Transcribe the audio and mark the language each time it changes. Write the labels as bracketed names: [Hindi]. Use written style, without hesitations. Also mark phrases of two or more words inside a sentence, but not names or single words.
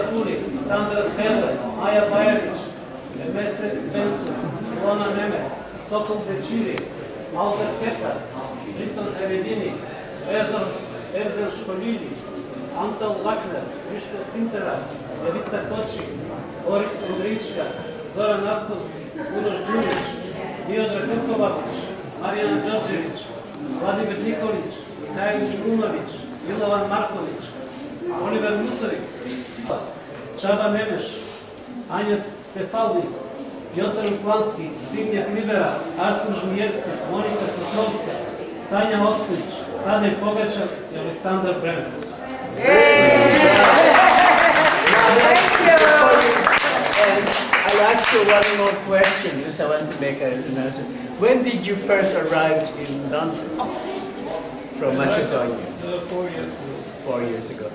[Serbian] Kulik, Sandra Svedle, Maja Bajerić, Mese Spencer, Ilona Nemet, Sokol Bećiri, Albert Ketar, Linton Eredini, Erzel Školili, Anton Lakner, Krištof Tintera, Edita Točik, Boris Ulrička, Zoran Astovski, Uroš Đurić, Diodra Krkovavić, Marijana Đorđević, Vladimir Nikolić, Mihajlo Žunović, Milovan Marković, Oliver Musović, Čaba Memeš, Anja Sefaldi, Piotr Uklanski, Zbigniew Libera, Artur Žmijerski, Monika Sosnovska, Tanja Ostojić, Tadej Pogačar i Aleksandar Bremer. [English] I'll ask you one more question, because I want to make an announcement. When did you first arrive in London from Macedonia? 4 years ago. 4 years ago.